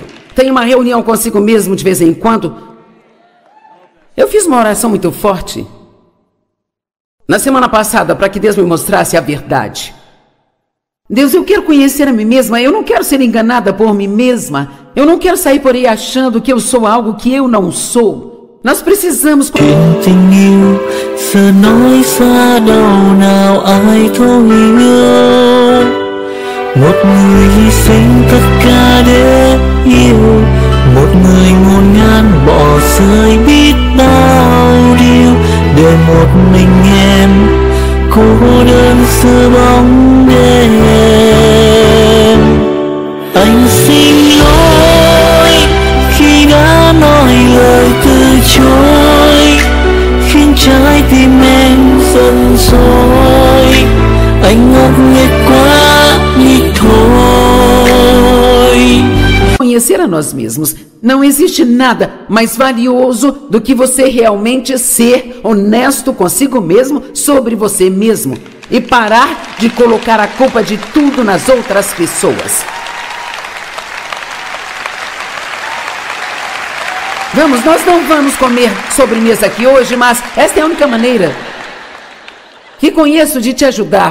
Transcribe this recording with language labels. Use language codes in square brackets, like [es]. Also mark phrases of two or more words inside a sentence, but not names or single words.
[pt] Tenha uma reunião consigo mesmo de vez em quando. Eu fiz uma oração muito forte na semana passada para que Deus me mostrasse a verdade. Deus, eu quero conhecer a mim mesma, eu não quero ser enganada por mim mesma. Eu não quero sair por aí achando que eu sou algo que eu não sou. Nós precisamos... [vi] Tình yêu giờ nói xa đâu nào ai thấu hiểu. Một người hy sinh tất cả để yêu, một người ngổn ngang bỏ rơi biết bao điều, để một mình em cô đơn giữa bóng đêm. Anh xin lỗi khi đã nói lời từ chối, khiến trái tim em giận dỗi. Anh ngốc nghếch quá đi thôi. [pt] Conhecer a nós mesmos. Não existe nada mais valioso do que você realmente ser honesto consigo mesmo sobre você mesmo e parar de colocar a culpa de tudo nas outras pessoas. Vamos, nós não vamos comer sobremesa aqui hoje, mas esta é a única maneira que conheço de te ajudar.